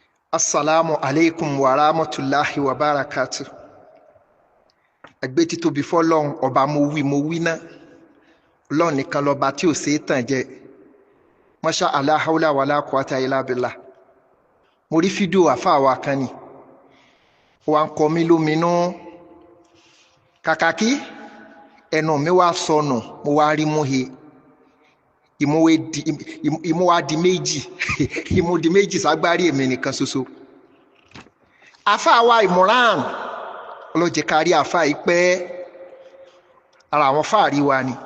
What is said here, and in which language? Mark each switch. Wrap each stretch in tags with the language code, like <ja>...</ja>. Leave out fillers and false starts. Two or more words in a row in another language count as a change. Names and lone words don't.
<ar>السلام عليكم ورحمة الله وبركاته.</ar> <yo>Ẹgbẹ́ tí tóbi fọ́lọ́run ọba mo wí ná. Ọlọ́run nìkan lọ́ba tí ò ṣe é tàn jẹ.</yo> <ar>ما شاء الله حول ولا قوة إلا بالله.</ar> <yo>Mo rí fídíò àfáà wa kan ni. Wọ́n kọ mí lóminú. Kàkà kí ẹnu mi wá sọnù, mo wá rí mú he. Ìmú wa di méjì. Ìmú di méjì ságbárí èmi nìkan ṣoṣo. Àfáà wa Imran ọlọ́jẹ̀ kárí àfáà yìí pẹ́ ara àwọn fáàrí wa ni.</yo>